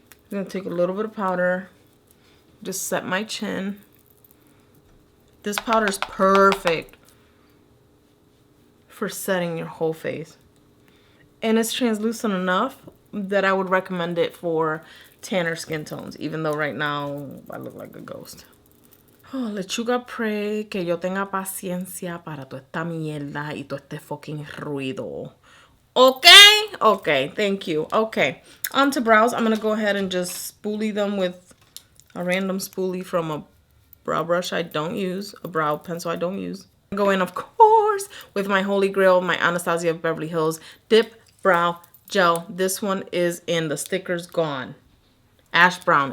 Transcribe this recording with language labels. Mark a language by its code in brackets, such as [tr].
[en] I'm gonna take a little bit of powder. Just set my chin. This powder is perfect for setting your whole face. And it's translucent enough that I would recommend it for tanner skin tones, even though right now I look like a ghost. [es] Oh, lechuga pray que yo tenga paciencia para toda esta mierda y todo este fucking ruido. [en] Okay? Okay, thank you. Okay, on to brows. I'm going to go ahead and just spoolie them with a random spoolie from a brow brush I don't use, a brow pencil I don't use. Go in, of course, with my holy grail, my Anastasia of Beverly Hills Dip Brow Gel. This one is in the stickers gone. Ash brown.